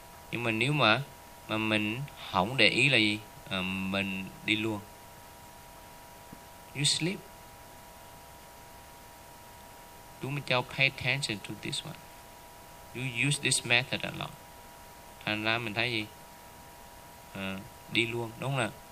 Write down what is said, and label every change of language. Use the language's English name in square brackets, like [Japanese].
[Vietnamese] Nhưng mà nếu mà mình không để ý là gì, mình đi luôn, [English] you sleep. [Vietnamese] Chú mới cho [English] pay attention to this one, you use this method a lot. [Vietnamese] Thành ra mình thấy gì, đi luôn đúng không nè.